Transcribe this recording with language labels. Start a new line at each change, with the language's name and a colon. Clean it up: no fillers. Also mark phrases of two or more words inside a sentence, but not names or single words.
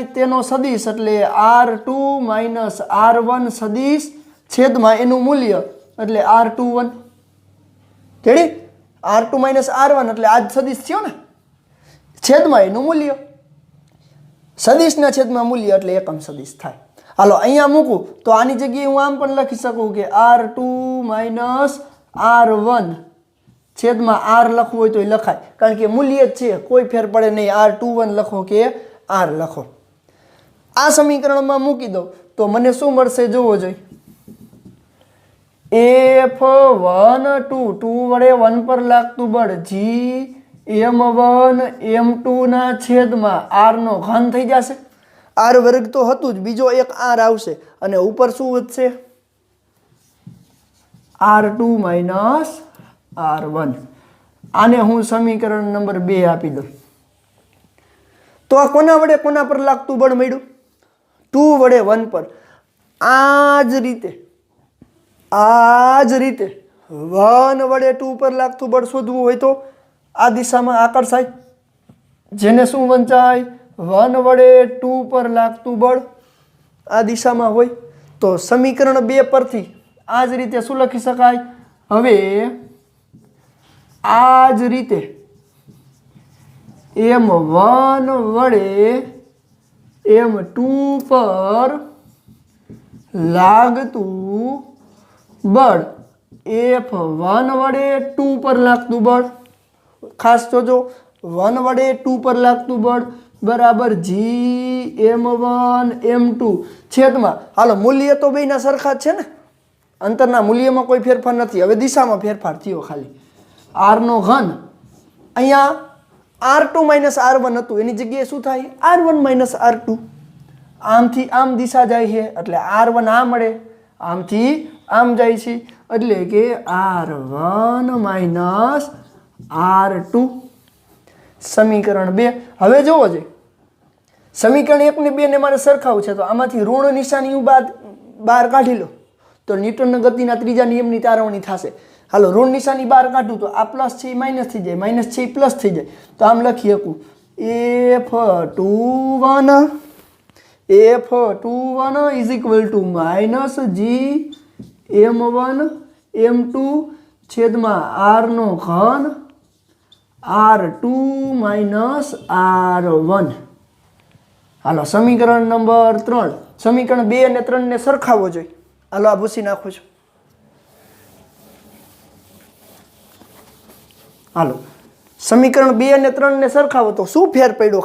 Gujarati: તેનો સદિશ એટલે R2 માઇનસ R1 સદિશ છેદમાં એનું મૂલ્ય એટલે R21 રેડી? R2 માઇનસ R1 એટલે આજ સદિશ થયો ને, છેદમાં એનું મૂલ્ય, સદિશના છેદમાં મૂલ્ય એટલે એકમ સદિશ થાય। હાલો અહીંયા મૂકું તો આની જગ્યાએ હું આમ પણ લખી શકું કે R2 માઇનસ R1 છેદમાં R લખવું હોય તો લખાય, કારણ કે મૂલ્ય જ છે, કોઈ ફેર પડે નહીં। R21 લખો કે R લખો। આ સમીકરણમાં મૂકી દો તો મને શું મળશે જોવો જોઈએ। F12 2 વડે 1 પર લાગતું બળ G M1 M2 ના છેદમાં R નો ઘન થઈ જશે। R વર્ગ તો હતું જ, બીજો એક R આવશે અને ઉપર શું વધશે? R2 माइनस R1। આને હું સમીકરણ નંબર 2 આપી દો તો આ કોના વડે કોના પર લાગતું બળ મળ્યું? 2 વડે 1 પર। આજ રીતે 1 વડે 2 પર લાગતું બળ શોધવું હોય તો આ દિશામાં આકર્ષાય, જેને શું વંચાય? 1 વડે 2 પર લાગતું બળ આ દિશામાં હોય તો સમીકરણ 2 પરથી આજ રીતે શું લખી શકાય? હવે આજ રીતે M1 વડે M2 પર લાગતું બળ F1 વડે 2 પર લાગતું બળ, ખાસ જોજો 1 વડે 2 પર લાગતું બળ બરાબર G M1 M2 છેદમાં, હાલો મૂલ્ય તો બેયના સરખા જ છે ને, અંતરના મૂલ્યમાં કોઈ ફેરફાર નથી। હવે દિશામાં ફેરફાર થયો ખાલી। R નો ઘન અહીંયા R2 માઇનસ R1 હતું એની જગ્યાએ શું થાય? R1 માઇનસ R2। આમથી આમ દિશા જાય છે એટલે R1 આ મળે, આમથી આમ જાય છે એટલે કે R1 માઇનસ R2। સમીકરણ 2 હવે જોવો જોઈએ। સમીકરણ 1 ને 2 ને મારે સરખાવું છે તો આમાંથી ઋણ નિશાની બાદ બહાર કાઢી લો તો ન્યૂટનના ગતિના ત્રીજા નિયમની તારવણી થશે। હાલો ઋણ નિશાની બહાર કાઢું તો આ પ્લસ છે માઇનસ થી જાએ, માઇનસ છે પ્લસ થી જાએ, તો આમ લખી શકું F21
English: is equal to
Gujarati: માઇનસ G M1 M2 છેદમાં R નો ઘન R2 માઇનસ R1. હાલો સમીકરણ નંબર 3. સમીકરણ 2 અને 3 ને સરખાવવો જોઈએ. હાલો આ ભૂસી નાખું છું. હાલો સમીકરણ 2 અને 3 ને સરખાવો તો શું ફેર પડ્યો?